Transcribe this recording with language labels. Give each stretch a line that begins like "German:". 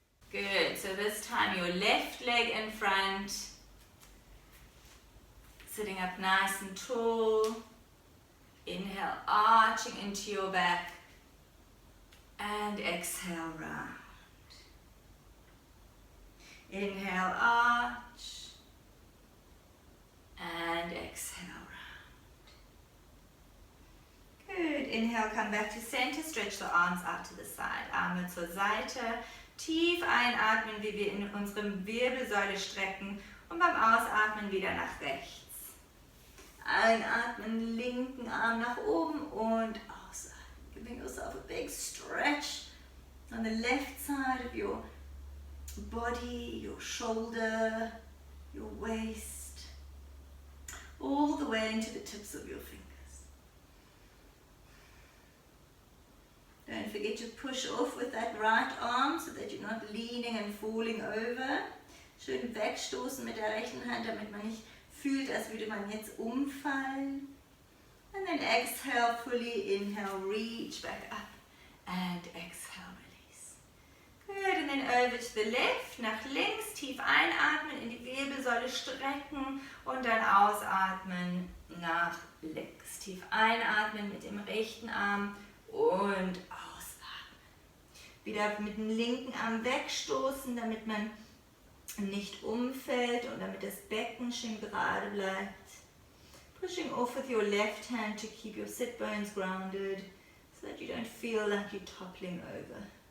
English: Good, so this time your left leg in front, sitting up nice and tall, inhale, arching into your back and exhale round. Inhale, arch, and exhale, round. Good, inhale, come back to center, stretch the arms out to the side,
German: Arme zur Seite, tief einatmen, wie wir in unserem Wirbelsäule strecken und beim Ausatmen wieder nach rechts. Einatmen, linken Arm nach oben und ausatmen,
English: giving yourself a big stretch on the left side of your body, your shoulder, your waist, all the way into the tips of your fingers. Don't forget to push off with that right arm so that you're not leaning and falling over.
German: Schön wegstoßen mit der rechten Hand, damit man nicht fühlt, als würde man jetzt umfallen.
English: And then exhale fully, inhale, reach back up and exhale. Good, and then over to the left,
German: nach links, tief einatmen, in die Wirbelsäule strecken und dann ausatmen nach links. Tief einatmen mit dem rechten Arm und ausatmen. Wieder mit dem linken Arm wegstoßen, damit man nicht umfällt und damit das Becken schön gerade bleibt.
English: Pushing off with your left hand to keep your sit bones grounded so that you don't feel like you're toppling over.